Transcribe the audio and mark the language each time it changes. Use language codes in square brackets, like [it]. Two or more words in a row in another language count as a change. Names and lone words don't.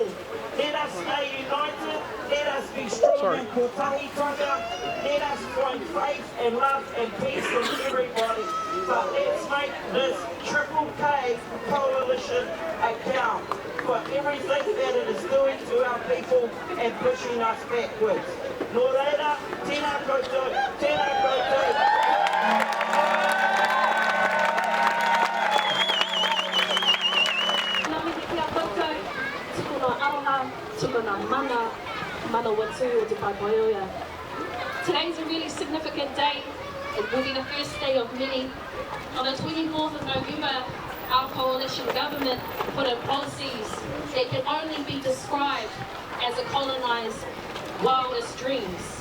[en] Let us stay united, let us be strong in kotahitanga, let us find faith and love and peace in everybody. But let's make this Triple K coalition a count for everything that it is doing to our people and pushing us backwards. [mi] Nō reira, tēnā koutou, tēnā koutou. Nā mihi kia koutou, tukuna aroha, tukuna mana, mana watu o te Papaioea. [en] Today's a really significant day. It will be the first day of many. On the 24th of November, our coalition government put in policies that can only be described as a colonised wildest dreams.